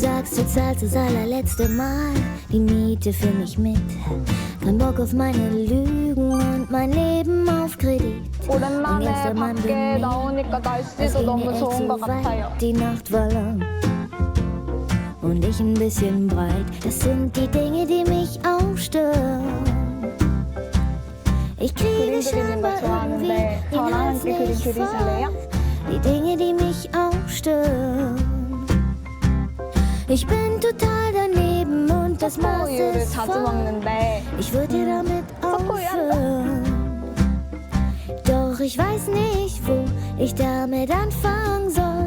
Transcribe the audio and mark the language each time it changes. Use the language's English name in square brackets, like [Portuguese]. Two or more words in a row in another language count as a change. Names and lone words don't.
[German] Max, du zahlst das allerletzte Mal die Miete für mich mit. Kein Bock auf meine Lügen und mein Leben auf Kredit. [Korean] 오랜만에 밖에 나오니까 날씨도 너무 좋은 것 같아요. [German] Die Nacht war lang und ich ein bisschen breit. Das sind die Dinge, die mich auch stören. Ich kriege scheinbar irgendwie den Hals nicht voll. Die Dinge, die mich auch stören. Ich bin total daneben und das Maß [Korean] 초코우유를 [German] ist [Korean] 자주 [German] voll. [Korean] 먹는데 [German] Ich würde damit aufhören. Doch ich weiß nicht, wo ich damit anfangen soll.